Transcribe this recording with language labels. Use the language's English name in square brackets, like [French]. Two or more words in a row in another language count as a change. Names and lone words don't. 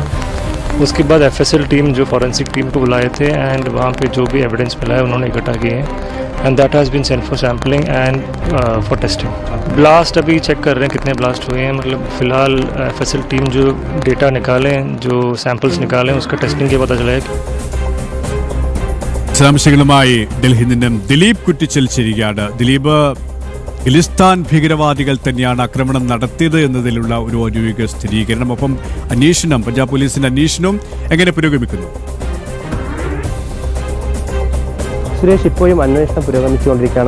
[Hindi] उसके बाद FSL टीम जो फॉरेंसिक टीम को बुलाए थे एंड वहाँ पे जो भी एविडेंस मिला है उन्होंने इकट्ठा किए हैं [English] and that has been sent for sampling and for testing. [Hindi] ब्लास्ट अभी चेक कर रहे हैं कितने ब्लास्ट हुए हैं. मतलब फ़िलहाल FSL टीम जो डेटा निकालें जो सैम्पल्स निकालें उसका टेस्टिंग के पता चलेगा. [Malayalam] വിശദാംശങ്ങളുമായി ഡൽഹിയിൽ നിന്നും ദിലീപ് കുറ്റിച്ചൽ ചേരുകയാണ്. ദിലീപ്, ഖലിസ്ഥാൻ ഭീകരവാദികൾ തന്നെയാണ് ആക്രമണം നടത്തിയത് എന്നതിലുള്ള ഒരു ഔദ്യോഗിക സ്ഥിരീകരണം, ഒപ്പം അന്വേഷണം, പഞ്ചാബ് പോലീസിന്റെ അന്വേഷണം എങ്ങനെ പുരോഗമിക്കുന്നു? സുരേഷ്, ഇപ്പോഴും അന്വേഷണം പുരോഗമിച്ചുകൊണ്ടിരിക്കുകയാണ്.